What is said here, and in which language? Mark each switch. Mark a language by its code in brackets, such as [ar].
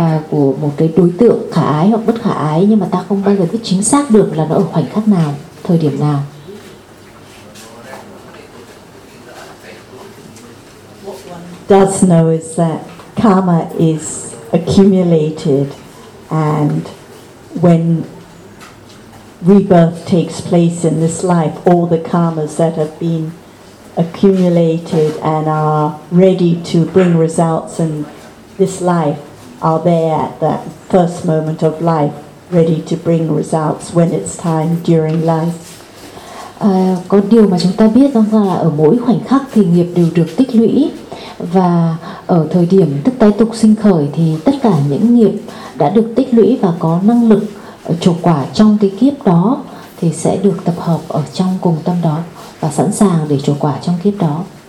[vi] của một cái đối tượng khả ái hoặc bất khả ái, nhưng mà ta không bao giờ biết chính xác được là nó ở khoảnh khắc nào, thời điểm nào. [en] What one does know is that karma is accumulated, and when rebirth takes place in this life, all the karmas that have been accumulated and are ready to bring results in this life are there at that first moment of life, ready to bring results when it's time during life. [vi] Có điều mà chúng ta biết rằng là ở mỗi khoảnh khắc thì nghiệp đều được tích lũy, và ở thời điểm tức tái tục sinh khởi thì tất cả những nghiệp đã được tích lũy và có năng lực trổ quả trong cái kiếp đó thì sẽ được tập hợp ở trong cùng tâm đó và sẵn sàng để trổ quả trong kiếp đó.